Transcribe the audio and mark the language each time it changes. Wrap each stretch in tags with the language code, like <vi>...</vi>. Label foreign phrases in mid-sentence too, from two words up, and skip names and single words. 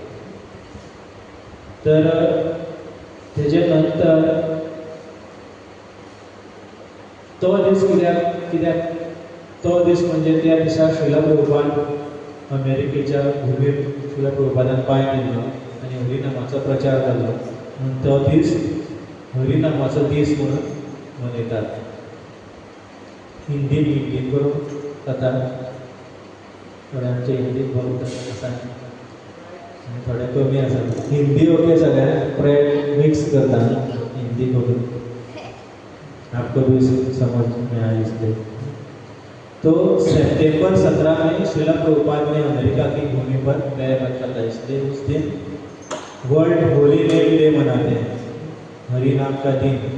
<kok>तर तेजे नंतर तो दीस कित्याक तो दीस म्हणजे त्या दिसा श्रीला प्रभुपाद अमेरिकेच्या भुमीर श्रीला प्रभुपादान पांय दिल्लो आनी हरिनामाचो प्रचार जाल्लो म्हणून तो दीस हरिनामाचो दीस म्हणून मनयतात. हिंदीन करून जाता, थोड्यांचे हिंदीन भक्त आसा आनी थोडे कमी आसा. हिंदी ओके सगळ्यांक, प्रेड मिक्स करता हिंदी करून,</kok> <hi>आपको भी समझ में आए इसलिए. तो सितंबर 17 में श्रीला प्रभुपाद ने अमेरिका की भूमि पर पैर रखा था, इसलिए उस दिन वर्ल्ड होली नेम डे मनाते हैं, हरि नाम का दिन.</hi>